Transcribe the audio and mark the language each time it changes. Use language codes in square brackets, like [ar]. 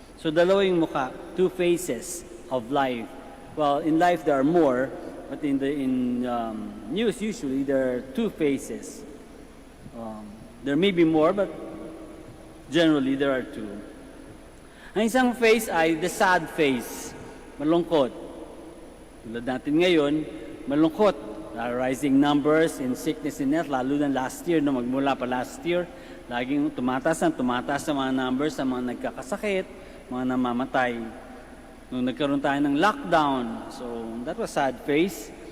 [tl] So dalawa yung muka, [en] two faces of life. Well, in life there are more, but in news usually there are two faces. There may be more, but generally there are two. [tl] Ang isang face ay [en] the sad face, [tl] malungkot. Tulad natin ngayon, malungkot. [en] Rising numbers in sickness and death, [tl] lalo na last year, no, magmula pa last year, laging tumataas ang mga numbers sa mga nagkakasakit, mga namamatay. Nung nagkaroon tayo ng lockdown, [en] so that was sad face.